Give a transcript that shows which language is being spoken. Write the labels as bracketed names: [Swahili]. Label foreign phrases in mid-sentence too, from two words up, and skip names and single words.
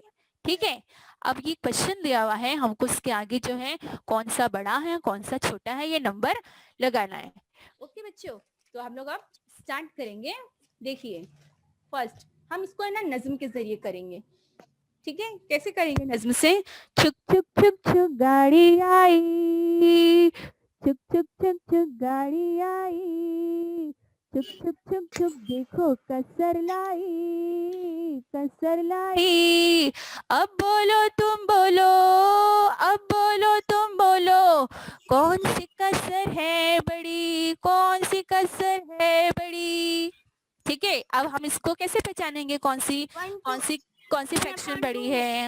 [Urdu] ٹھیک ہے، اب یہ کویسچن دیا ہوا ہے ہم کو، اس کے آگے جو ہے کون سا بڑا ہے کون سا چھوٹا ہے یہ نمبر لگانا ہے. اوکے بچوں، تو ہم لوگ اب سٹارٹ کریں گے. دیکھیے فرسٹ ہم اس کو ہے نا نظم کے ذریعے کریں گے. ٹھیک ہے، کیسے کریں گے نظم سے? چھک چھک چھک چھک گاڑی آئی، چھک چھک چھک چھک گاڑی آئی، چھک چھک چھک چھک دیکھو کسر لائی، کسر لائی. اب بولو تم بولو، اب بولو تم بولو، کون سی کسر ہے بڑی، کون سی کسر ہے بڑی. ٹھیک ہے، اب ہم اس کو کیسے پہچانیں گے کون سی فریکشن بڑی ہے?